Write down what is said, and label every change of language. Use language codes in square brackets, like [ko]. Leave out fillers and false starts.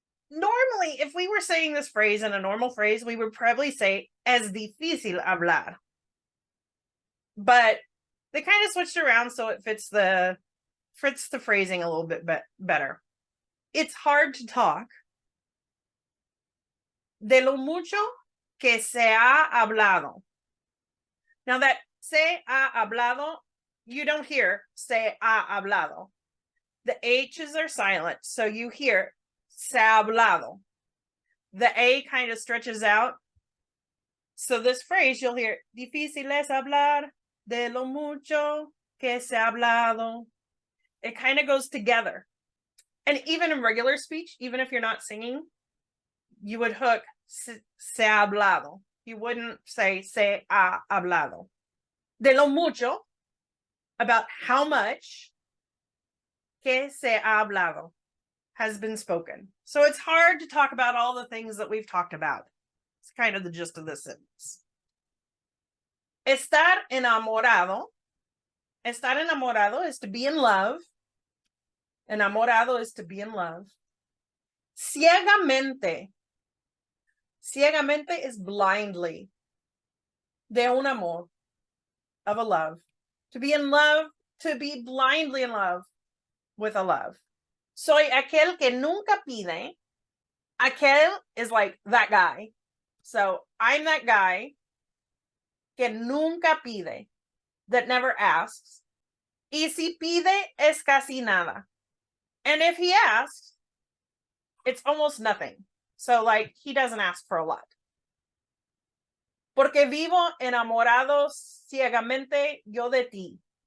[en] Normally, if we were saying this phrase in a normal phrase, we would probably say [es] es difícil hablar. [en] But they kind of switched around so it fits the phrasing a little bit better. It's hard to talk. [es] De lo mucho que se ha hablado. [en] Now that [es] se ha hablado, [en] you don't hear se ha hablado. The H's are silent, so you hear [es] se ha hablado. [en] The A kind of stretches out. So this phrase, you'll hear [es] difícil es hablar de lo mucho que se ha hablado. [en] It kind of goes together. And even in regular speech, even if you're not singing, you would hook [es] se ha hablado. [en] You wouldn't say [es] se ha hablado. De lo mucho, [en] about how much [es] que se ha hablado [en] has been spoken. So it's hard to talk about all the things that we've talked about. It's kind of the gist of this sentence. [es] Estar enamorado. [en] Estar enamorado is to be in love. Enamorado is to be in love. [es] Ciegamente. [en] Ciegamente is blindly. [es] De un amor. [en] Of a love. To be in love, to be blindly in love with a love. [es] Soy aquel que nunca pide. [en] Aquel is like that guy. So I'm that guy [es] que nunca pide, [en] that never asks. [es] Y si pide es casi nada. [en] And if he asks, it's almost nothing. So like he doesn't ask for a lot. [es] Porque vivo enamorado ciegamente yo de ti.